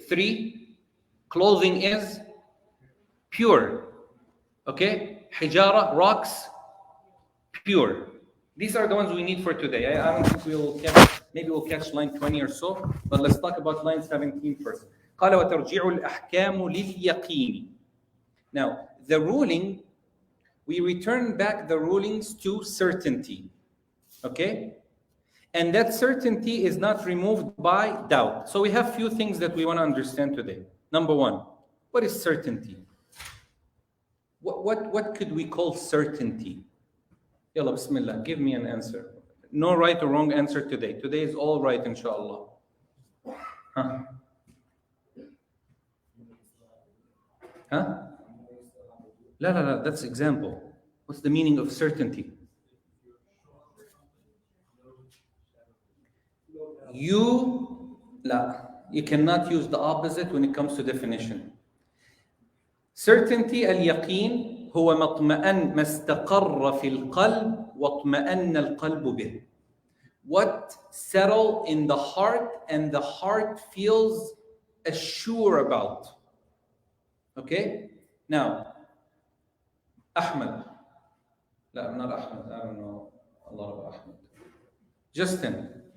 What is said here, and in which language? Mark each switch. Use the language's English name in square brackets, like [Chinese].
[English] 3, clothing is pure. Okay? Hijara, rocks, pure. These are the ones we need for today. I don't think maybe we'll catch line 20 or so, but let's talk about line 17 first. [Arabic] قال وترجع الأحكام لليقين. [English] Now, the ruling, we return back the rulings to certainty. Okay? And that certainty is not removed by doubt. So we have few things that we want to understand today. Number 1, what is certainty? What could we call certainty? Yalla, bismillah, give me an answer. No right or wrong answer today. Today is all right, inshallah. Huh? Huh? La, that's example. What's the meaning of certainty? You cannot use the opposite when it comes to definition. Certainty, al-yaqeen, [Arabic] هو ما استقر في القلب واطمأن القلب به. [English] What settle in the heart and the heart feels assured about. Okay? Now, Ahmed. No, I'm not Ahmed. I don't know a lot about Ahmed. Justin.